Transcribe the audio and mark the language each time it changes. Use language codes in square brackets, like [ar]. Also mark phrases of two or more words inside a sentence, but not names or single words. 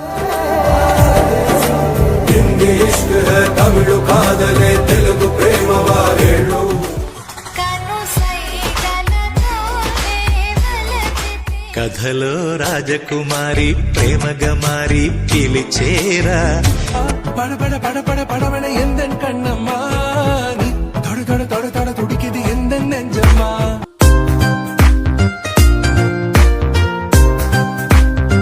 [te] తమిళ కాదలే తెలుగు ప్రేమ వారేళ్ళు. కథలో రాజకుమారి ప్రేమగా మారి పిలిచేరా. [ta] படபட படபட படவன எந்த கண்ணம்மா, நீ தொட தொட தொட தொட துடிக்குது எந்த நெஞ்சம்மா.